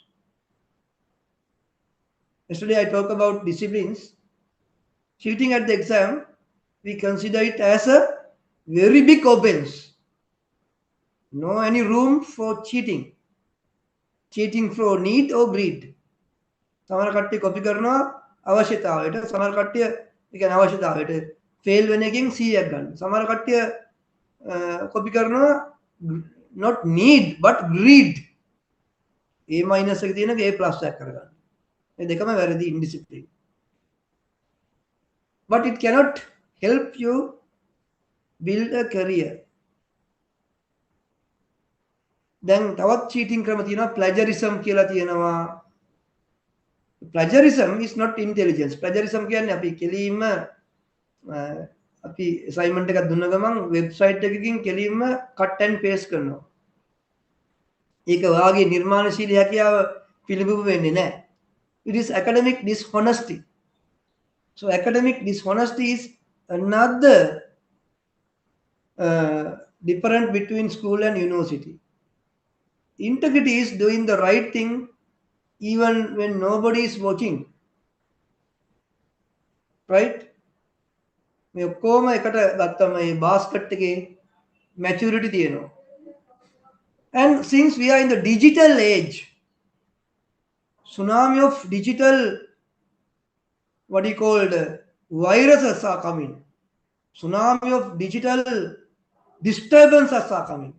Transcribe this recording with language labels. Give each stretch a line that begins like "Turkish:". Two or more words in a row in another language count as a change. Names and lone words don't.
English: Yesterday I talked about disciplines. Cheating at the exam, we consider it as a very big offense. No any room for cheating. Cheating for need or greed.
Sinhala: සමහර කට්ටිය කොපි කරනවා අවශ්‍යතාවයට, සමහර කට්ටිය ඒ කියන්නේ අවශ්‍යතාවයට ෆේල් වෙන එකෙන් 100ක් ගන්න. සමහර කට්ටිය කොපි කරනවා
English: not need but greed. A minus
Sinhala: එක තියෙනක
English: A plus
Sinhala: එකක් කරගන්න. මේ දෙකම වැරදි indiscipline.
English: But it cannot help you build a career.
Sinhala: දැන් තවත් cheating ක්‍රම තියෙනවා, plagiarism කියලා තියෙනවා.
English: Plagiarism is not intelligence.
Sinhala: Plagiarism කියන්නේ අපි කෙලින්ම අපි assignment එකක් දුන්න ගමන් website එකකින් කෙලින්ම
English: cut and paste
Sinhala: කරනවා. ඒක වාගේ නිර්මාණශීලී හැකියාව පිළිබිඹු වෙන්නේ නැහැ.
English: It is academic dishonesty. So academic dishonesty is another difference between school and university. Integrity is doing the right thing even when nobody is watching. Right?
Sinhala: මේ ඔක්කොම එකට ගත්තම මේ basket එකේ maturity තියෙනවා.
English: And since we are in the digital age, tsunami of digital what he called viruses are coming. Tsunami of digital disturbances are coming.